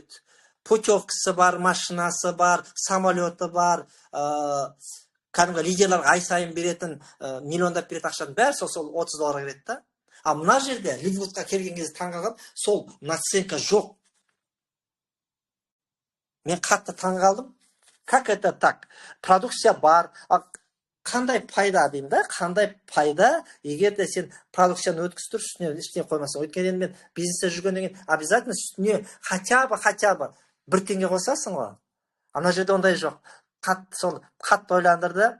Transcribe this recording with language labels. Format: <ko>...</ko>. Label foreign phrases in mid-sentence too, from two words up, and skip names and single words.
<kk>Путевкасы бар, машинасы бар, самолеты бар, кәдімгі лидерларға ай сайын беретін, миллиондап беретін ақшаның бәрі сол 30 долларға кіреді да. А мына жерде Лидвудқа келген кезде таңғалған, сол наценка жоқ. Мен қатты таңғалдым.</kk> <ru>Как это так?</ru> <kk>Продукция бар, қандай пайда деймін да, қандай пайда, егер де сен продукцияны өткізіп үстіне ештеңе қоймасың. Өйткені мен бизнесте жүргеннен кейін обязательно үстіне</kk> <ru>хотя бы</ru> <kk>1 теңге қосасың ғой. Ана жерде ондай жоқ. Қатты ойландырды.</kk>